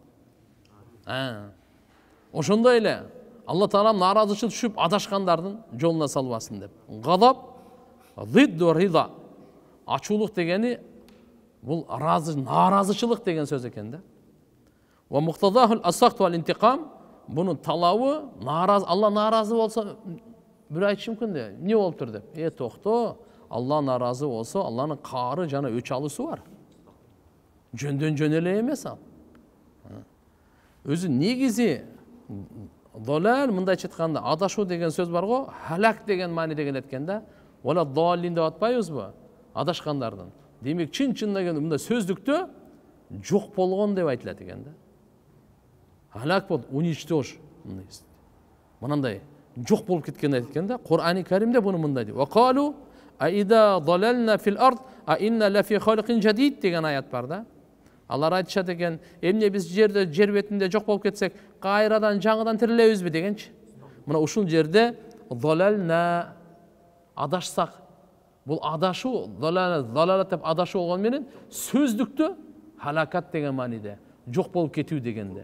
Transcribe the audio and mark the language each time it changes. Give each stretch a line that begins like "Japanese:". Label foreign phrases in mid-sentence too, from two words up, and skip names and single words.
Kyrgyz: Ошондой эле Алла Таала наразычы түшүп адашкандардын жолуна салбасын деп.
Arabic: غضب ضد الرضا.
Kyrgyz: Ачуулук дегени бул наразычылык деген сөз экен да.
Arabic: ومقتضاه السخط والانتقام.
Kyrgyz: Бунун талабы Алла наразы болсо бир айтышы мүмкүн да. Эмне болуптур деп. Токто, Алла наразы болсо, Алланын каары жана өч алуусу бар. Жөндөн жөн эле эмес ал. Өзү негизи долал, мындайча айтканда, адашуу деген сөз бар го, халак деген мааниде келеткен да.
Arabic: ولا الضالين
Kyrgyz: деп атпайбызбы? Адашкандардын. Демек, чын-чынына келгенде мында сөздүктө жок болгон деп айтылат экен да. Халак болуп, уничтож. Мынандай жок болуп кеткен айткан да. Кур'ан-ы Каримде буну мындай дейт.
Arabic: وقالوا أإذا ضللنا في الأرض أإنا لفي خلق جديد
Kyrgyz: деген аят бар да. Алар айтышат экен, эмне биз жер бетинде жок болуп кетсек, кайрадан жаңыдан тирилебизби дегенчи. Мына ушул жерде далална адашсак, бул адашуу, далалат деп адашуу болгон менен сөздүктө халакат деген мааниде, жок болуп кетүү дегенде.